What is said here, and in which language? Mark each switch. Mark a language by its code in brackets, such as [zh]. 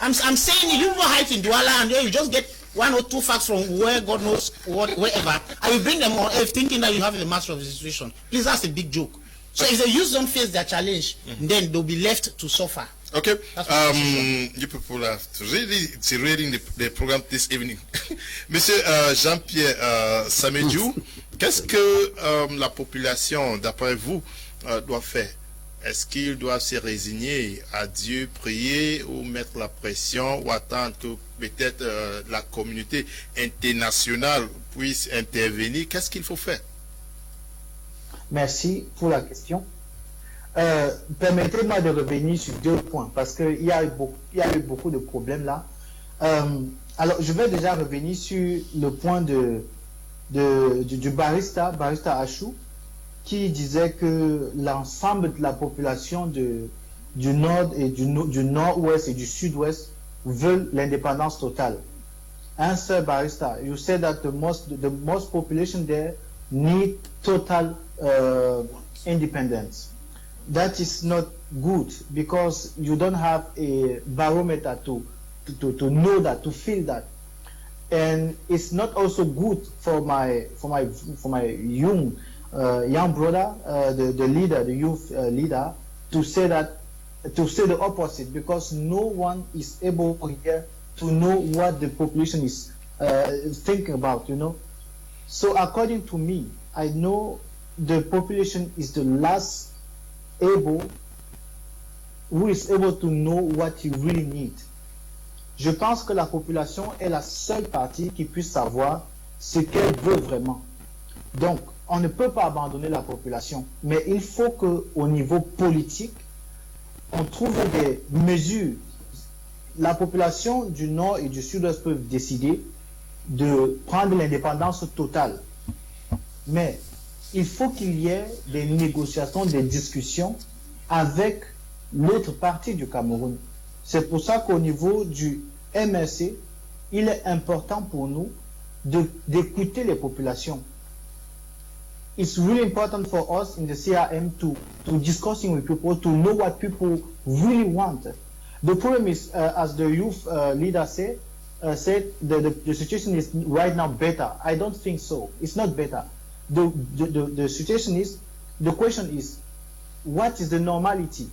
[en] I'm saying you hide in Douala and then you just get 1 or 2 facts from where God knows wherever, and you bring them on earth thinking that you have the master of the situation. Please, that's a big joke. So if the youth don't face their challenge, then they'll be left to suffer. Okay, you people are really reading the program this evening. [fr] Monsieur Jean-Pierre Samediou, qu'est-ce que la population, d'après vous, doit faire? Est-ce qu'ils doivent se résigner à Dieu, prier ou mettre la pression ou attendre que peut-être la communauté internationale puisse intervenir? Qu'est-ce qu'il faut faire? Merci pour la question. Permettez-moi de revenir sur 2 points parce qu'il y a eu beaucoup de problèmes là. Alors, je vais déjà revenir sur le point du barista Ashu, qui disait que l'ensemble de la population du nord et du nord-ouest et du sud-ouest veulent l'indépendance totale. Un seul [en] barista, you said that the most population there need total independence. That is not good because you don't have a barometer to know that, to feel that, and it's not also good for my young brother, the leader, the youth leader, to say the opposite, because no one is able here to know what the population is thinking about, you know. So according to me, I know the population is the last who is able to know what you really need. [fr] Je pense que la population est la seule partie qui puisse savoir ce qu'elle veut vraiment. Donc, on ne peut pas abandonner la population, mais il faut qu'au niveau politique, on trouve des mesures. La population du Nord et du Sud-Ouest peuvent décider de prendre l'indépendance totale. Mais il faut qu'il y ait des négociations, des discussions avec l'autre partie du Cameroun. C'est pour ça qu'au niveau du MRC, il est important pour nous d'écouter les populations. [en] It's really important for us in the CRM to discussing with people, to know what people really want. The problem is, as the youth leader said the situation is right now better. I don't think so. It's not better. The situation is, the question is, what is the normality?